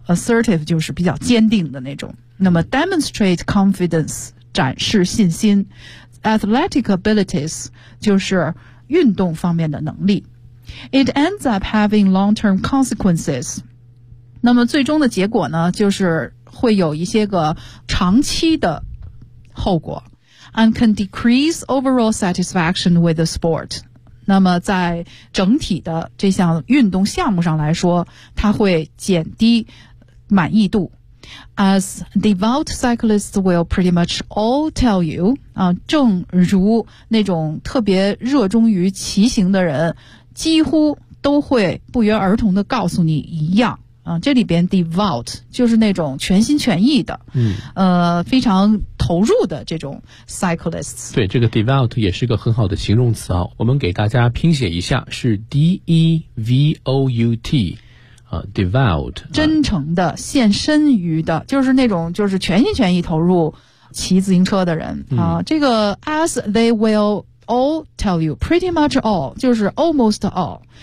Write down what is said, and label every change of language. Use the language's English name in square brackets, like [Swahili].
[Chinese] Assertive 就是比较坚定的那种。那么 [English] demonstrate confidence [Chinese] 展示信心 ， [English] athletic abilities [Chinese] 就是运动方面的能力。 [English] It ends up having long-term consequences。 [Chinese] 那么最终的结果呢，就是会有一些个长期的后果。 [English] And can decrease overall satisfaction with the sport. [Chinese] 那么在整体的这项运动项目上来说，它会减低满意度。 [English] As devout cyclists will pretty much all tell you, [Chinese] 正如那种特别热衷于骑行的人几乎都会不约而同的告诉你一样。这里边 devout 就是那种全心全意的，非常投入的这种 cyclists。对，这个 devout 也是个很好的形容词啊。我们给大家拼写一下，是 devout， devout，真诚的，献身于的，就是那种就是全心全意投入骑自行车的人啊。 [English] 这个 as they will all tell you， pretty much all 就是 almost all。